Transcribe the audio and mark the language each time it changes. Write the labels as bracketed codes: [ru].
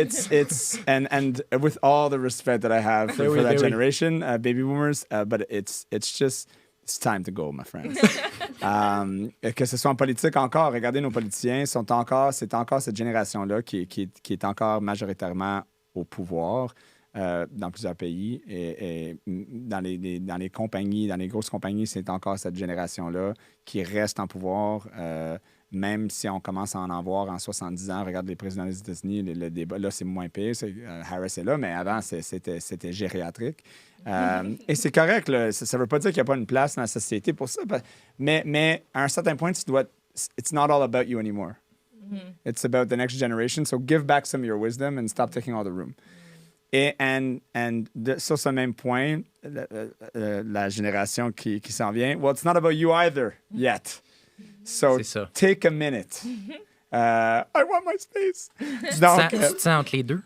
[en] it's and with all the respect that I have for that generation, baby boomers, but it's time to go, my friends. [fr] Que ce soit en politique encore, regardez nos politiciens, c'est encore cette génération-là qui est encore majoritairement au pouvoir dans plusieurs pays et dans les compagnies, dans les grosses compagnies, c'est encore cette génération-là qui reste en pouvoir. Même si on commence à en voir en 70 ans, regarde les présidents des États-Unis, le débat, là, c'est moins pire. Harris est là, mais avant, c'était gériatrique. Et c'est correct, là, ça ne veut pas dire qu'il n'y a pas une place dans la société pour ça. Mais à un certain point, [en] it's not all about you anymore. Mm-hmm. It's about the next generation. So give back some of your wisdom and stop taking all the room. [fr] Et sur ce même point, la génération qui s'en vient, [en] well, it's not about you either yet. So take a minute. I want my space. Donc, [fr] tu te sens entre les deux?